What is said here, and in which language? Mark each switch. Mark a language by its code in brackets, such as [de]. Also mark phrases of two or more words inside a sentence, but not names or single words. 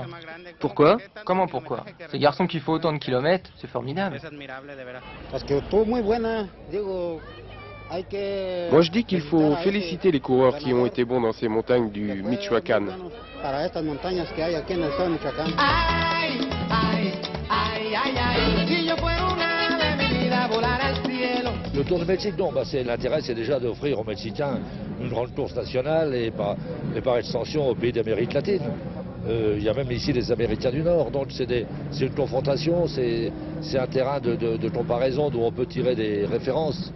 [fr] Pourquoi? Comment pourquoi? Ces garçons qui font autant de kilomètres, c'est formidable. Moi je dis qu'il faut féliciter les coureurs qui ont été bons dans ces montagnes du Michoacán. Ay, ay, ay, ay, ay. [es] Si yo fuera un ave, mi vida volar al cielo [fr] Le Tour du Mexique, non, l'intérêt c'est déjà d'offrir aux Mexicains une grande course nationale et par extension aux pays d'Amérique latine. Il y a même ici les Américains du Nord, donc c'est une confrontation, c'est un terrain de comparaison d'où on peut tirer des références.